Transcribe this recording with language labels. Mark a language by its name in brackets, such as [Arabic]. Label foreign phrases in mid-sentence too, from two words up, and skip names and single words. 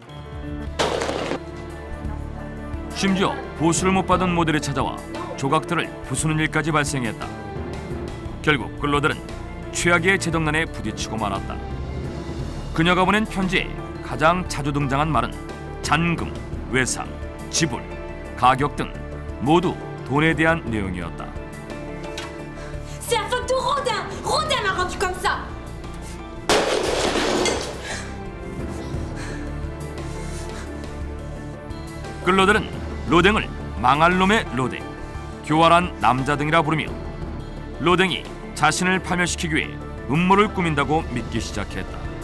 [Korean] 심지어 보수를 못 받은 모델이 찾아와 조각들을 부수는 일까지 발생했다. 결국 클로델은 최악의 재정난에 부딪히고 말았다. 그녀가 보낸 편지에 가장 자주 등장한 말은 잔금, 외상, 지불, 가격 등 모두 돈에 대한 내용이었다. [French] C'est la faute de Rodin! Rodin m'a rendu comme ça! [Korean] 클로델은 로댕을 망할 놈의 로댕, 교활한 남자 등이라 부르며 로댕이 자신을 파멸시키기 위해 음모를 꾸민다고 믿기 시작했다.